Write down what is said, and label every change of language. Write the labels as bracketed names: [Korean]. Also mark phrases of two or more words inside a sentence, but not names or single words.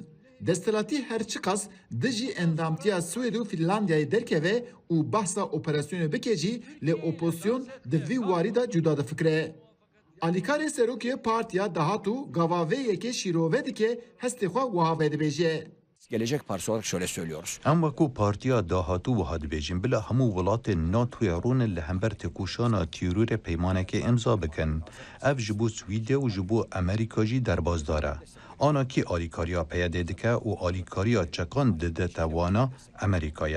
[Kurdish] Destelatî her çi qas di jî endamtiya Swêd û Finlandiyayê derkeve û behsa operasyonê bike jî lê opozisyon di vî warî da cuda difikire. Alîkarê Serokê Partiya Dahatû gava vê yekê şîrove dike hestê xwe wiha vedibêje. [Turkish] Gelecek Partisi olarak şöyle söylüyoruz. [Kurdish] Em wekû Partiya Dahatû wiha dibêjin bila hemû welatên NATOya rûnin li hember têkoşana tîrûrê peymanekê imza bikin. Ev ji bo Swîdê û ji bo Amerîka jî derbazdar e. Anakî alîkariya peyedê dike û alîkariya çekan dide te wana Amerîkaya.